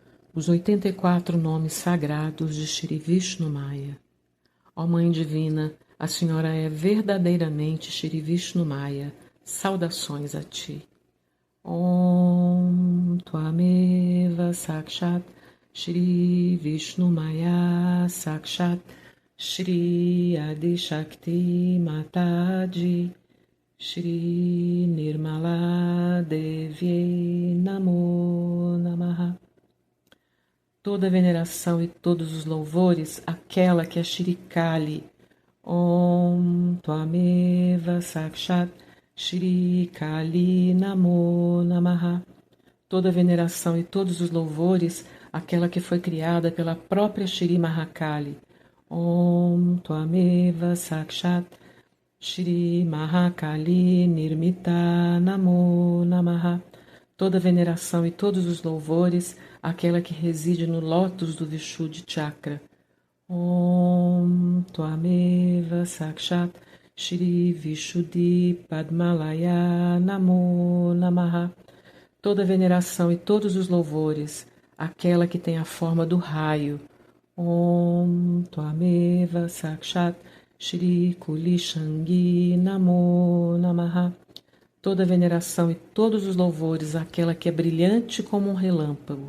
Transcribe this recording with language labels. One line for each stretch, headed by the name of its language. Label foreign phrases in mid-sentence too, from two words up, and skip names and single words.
Portuguese: Os 84 nomes sagrados de Shri Vishnu Maya. Ó Mãe Divina, a Senhora é verdadeiramente Shri Vishnu Maya. Saudações a Ti.
Sanskrit: ॐ त्वमेव साक्षात् श्री विष्णु माया साक्षात् श्री आदि शक्ति माताजी श्री निर्मला देवी नमो नमः.
Portuguese: Toda veneração e todos os louvores àquela que é Shri Kali.
Sanskrit: ॐ त्वमेव साक्षात् श्री काली नमो नमः.
Portuguese: Toda veneração e todos os louvores àquela que foi criada pela própria Shri Mahakali.
Sanskrit: ॐ त्वमेव साक्षात् श्री महाकाली निर्मिता नमो नमः.
Portuguese: Toda veneração e todos os louvores àquela que reside no lótus do Vishuddha Chakra.
Sanskrit: ॐ त्वमेव साक्षात् श्री विशुद्धि पद्मालया नमो नमः.
Portuguese: Toda veneração e todos os louvores àquela que tem a forma do raio.
Sanskrit: ॐ त्वमेव साक्षात् श्री कुलिशाङ्गी नमो नमः.
Portuguese: Toda veneração e todos os louvores àquela que é brilhante como um relâmpago.